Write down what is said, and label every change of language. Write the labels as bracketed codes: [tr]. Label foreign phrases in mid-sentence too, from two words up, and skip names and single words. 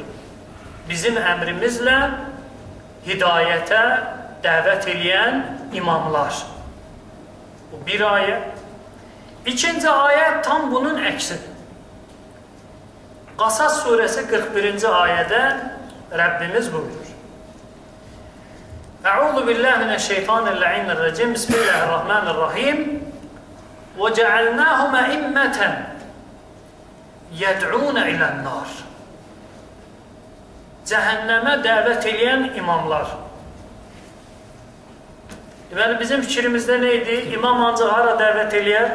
[az] Bizim əmrimizlə hidayətə dəvət eləyən imamlar. Bu bir ayə. İkinci ayə tam bunun əksidir. Qasas surəsi 41-ci ayədə Rəbbimiz buyurur. [ar] أعوذ بالله من الشيطان الرجيم. Bismillahirrahmanirrahim. وجعلناهم أئمة يدعون إلى النار. [az] Cəhənnəmə dəvət eləyən imamlar. Deməli, bizim fikrimizdə nə idi? İmam ancaq hara dəvət eləyər?